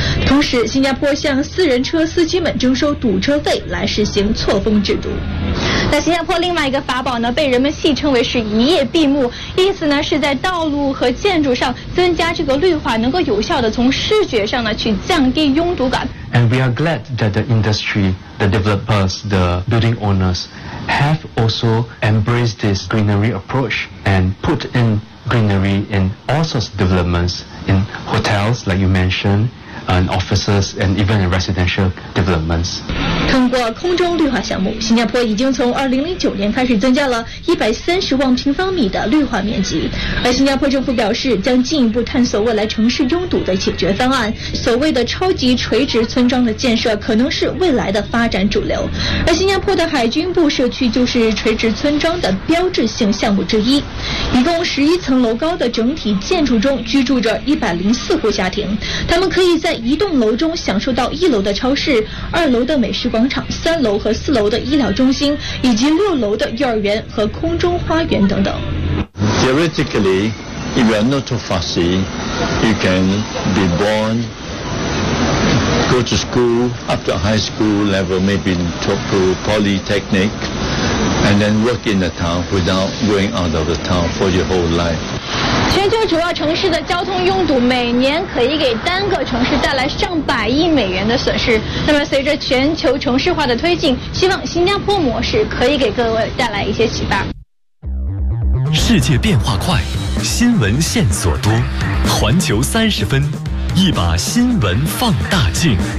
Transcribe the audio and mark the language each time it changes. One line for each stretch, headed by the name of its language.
Chinese: 同时，新加坡向私人车司机们征收堵车费来实行错峰制度。那新加坡另外一个法宝呢，被人们戏称为是一夜闭幕，意思呢是在道路和建筑上增加这个绿化，能够有效的从视觉上呢去降低拥堵感。
English: And we are glad that the industry, the developers, the building owners have also embraced this greenery approach and put in greenery in all sorts of developments, in hotels like you mentioned. And offices and even residential developments.
Chinese: 通过空中绿化项目，新加坡已经从2009年开始增加了130万平方米的绿化面积。而新加坡政府表示，将进一步探索未来城市拥堵的解决方案。所谓的超级垂直村庄的建设，可能是未来的发展主流。而新加坡的海军部社区就是垂直村庄的标志性项目之一。一共11层楼高的整体建筑中，居住着104户家庭，他们可以在一栋楼中享受到1楼的超市、2楼的美食广场、3楼和4楼的医疗中心，以及6楼的幼儿园和空中花园等等。
English: Theoretically, if you are not too fussy, you can be born, go to school up to high school level, maybe to polytechnic, and then work in the town without going out of the town for your whole life.
Chinese: 全球主要城市的交通拥堵每年可以给单个城市带来上100亿美元的损失。那么随着全球城市化的推进，希望新加坡模式可以给各位带来一些启发。世界变化快，新闻线索多，环球三十分，一把新闻放大镜。